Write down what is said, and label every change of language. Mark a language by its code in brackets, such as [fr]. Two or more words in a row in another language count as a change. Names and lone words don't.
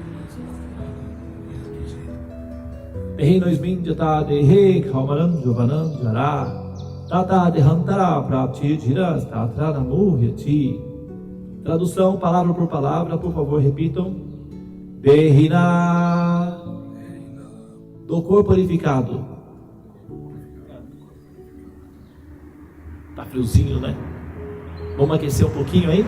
[sa] देहिनस्मिन् जत देहे कौमरम् जोवनम् जरा तत देहान्तर प्राप्ति धीरस्तत्र नमोह्यति. [pt] Tradução palavra por palavra, por favor, repitam. Dehina, do corpo purificado. Tá friozinho, né? Vamos aquecer um pouquinho aí?